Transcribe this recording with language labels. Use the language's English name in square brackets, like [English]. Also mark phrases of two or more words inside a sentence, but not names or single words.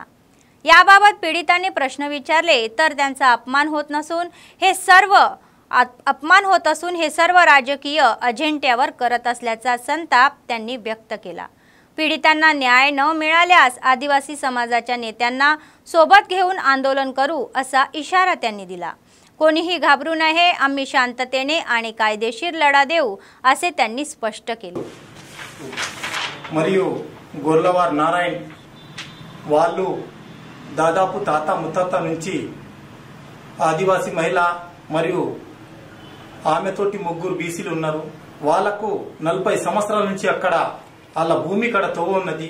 [Marathi] याबाबत पीडितांनी प्रश्न विचारले तर त्यांचा अपमान होत असून हे सर्व राजकीय अजेंड्यावर करत असल्याचा संताप त्यांनी व्यक्त केला. पीडितांना न्याय न मिळाल्यास आदिवासी समाजाच्या नेत्यांना सोबत घेऊन आंदोलन करू असा इशारा त्यांनी दिला. कोणीही घाबरू नये, आम्ही शांततेने आणि कायदेशीर लढा देऊ असे त्यांनी स्पष्ट केले. [Telugu] మరియు గొర్లవార్ నారాయణ్ వాళ్ళు దాదాపు తాత ముత్తాత నుంచి ఆదివాసీ మహిళ మరియు ఆమెతోటి ముగ్గురు బీసీలు ఉన్నారు. వాళ్లకు 40 సంవత్సరాల నుంచి అక్కడ వాళ్ళ భూమి కడ తోవ ఉన్నది.